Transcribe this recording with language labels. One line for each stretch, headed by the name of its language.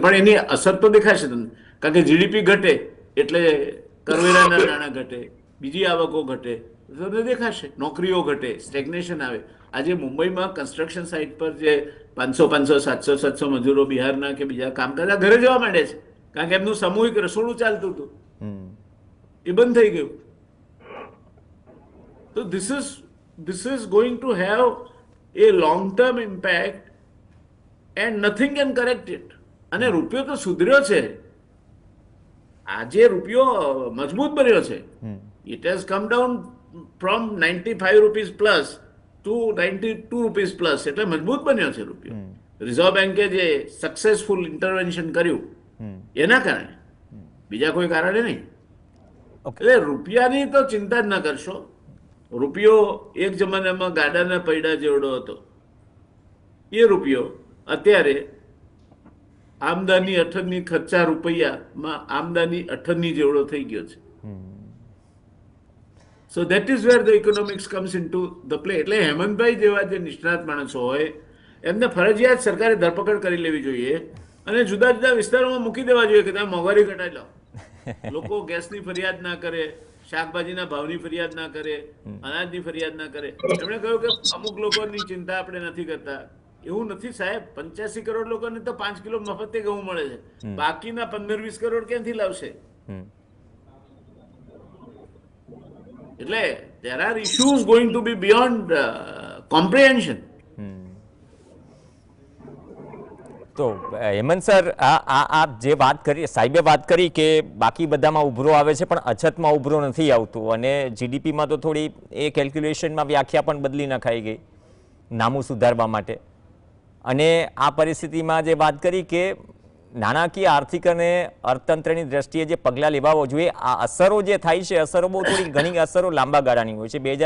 Gujarati: પણ એની અસર તો દેખાશે તમને, કારણ કે જીડીપી ઘટે એટલે કરવેરાના નાણાં ઘટે, બીજી આવકો ઘટે, તમને દેખાશે. નોકરીઓ ઘટે, સ્ટેગ્નેશન આવે. આજે મુંબઈમાં કન્સ્ટ્રક્શન સાઇટ પર જે 500, 700 મજૂરો બિહારના કે બીજા કામ કરતા ઘરે જવા માંડે છે, કારણ કે એમનું સામૂહિક રસોડું ચાલતું હતું, એ બંધ થઈ ગયું.
English: તો this is going to have a long term impact and nothing can correct it.
Gujarati: અને રૂપિયો તો સુધર્યો છે. આજે રૂપિયો મજબૂત બન્યો છે.
English: It has come down from 95 rupees plus to 92 rupees plus.
Gujarati: એટલે મજબૂત બન્યો છે રૂપિયો. રિઝર્વ બેન્કે જે સક્સેસફુલ ઇન્ટરવેન્શન કર્યું એના કારણે, બીજા કોઈ કારણે નહીં. એટલે રૂપિયાની તો ચિંતા જ ન કરશો. રૂપિયો એક જમાનામાં ગાડાના પૈડા જેવડો હતો, એ રૂપિયો અત્યારે આમદાની અઠન્ની ખર્ચા રૂપિયામાં આમદાની અઠન્ની જેવડો થઈ ગયો છે.
English: So that is where the economics comes into the play.
Gujarati: એટલે હેમંતભાઈ જેવા જે નિષ્ણાત માણસો હોય એમને ફરજિયાત સરકારે ધરપકડ કરી લેવી જોઈએ અને જુદા જુદા વિસ્તારોમાં મૂકી દેવા જોઈએ કે તમે મોંઘવારી ઘટાડી લો. લોકો ગેસની ફરિયાદ ના કરે, શાકભાજીના ભાવની ફરિયાદ ના કરે, અનાજની ફરિયાદ ના કરે. એમણે કહ્યું કે અમુક લોકોની ચિંતા આપણે નથી કરતા. એવું નથી સાહેબ, 85 કરોડ લોકોને તો 5 કિલો મફતે ઘઉં મળે છે, બાકીના 15-20 કરોડ ક્યાંથી લાવશે?
English: એટલે there are issues going to be beyond comprehension.
Gujarati: તો હેમંત સર, આપ જે વાત કરી, સાહેબે વાત કરી કે બાકી બધામાં ઉભરો આવે છે પણ અછતમાં ઉભરો નથી આવતું, અને જીડીપીમાં તો થોડી એ કેલ્ક્યુલેશનમાં વ્યાખ્યા પણ બદલી નખાઈ ગઈ નામું સુધારવા માટે. અને આ પરિસ્થિતિમાં જે વાત કરી કે નાણાકીય આર્થિક અને અર્થતંત્રની દ્રષ્ટિએ જે પગલાં લેવા જોઈએ, આ અસરો જે થાય છે, અસરો બહુ થોડી ઘણી અસરો લાંબા ગાળાની હોય છે.